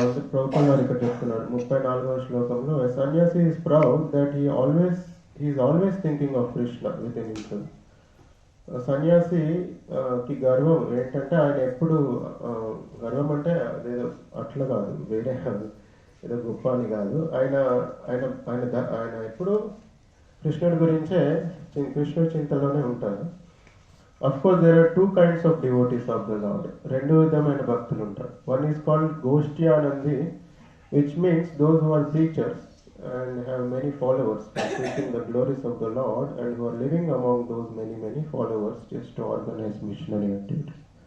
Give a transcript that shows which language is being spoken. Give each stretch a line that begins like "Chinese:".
Telugu: ప్రభుపాద గారు ఇక్కడ చెప్తున్నారు 34వ శ్లోకంలో,
English: Sannyasi is proud that he is always thinking of Krishna within himself.
Telugu: సన్యాసికి గర్వం ఏంటంటే ఆయన ఎప్పుడు గర్వం అంటే అదేదో అట్లా కాదు, వేరే కాదు. ఏదో గొప్ప అని కాదు. ఆయన ఆయన ఆయన ఆయన ఎప్పుడు కృష్ణుడి గురించే కృష్ణుడి చింతలోనే ఉంటారు.
English: Of course there are 2 kinds of devotees of the Lord.
Telugu: 2 విధమైన భక్తులు ఉంటారు.
English: One is called goshthyanandi, which means those who are preachers and have many followers preaching the glories of the Lord and who are living among those many followers just to organize missionary activities.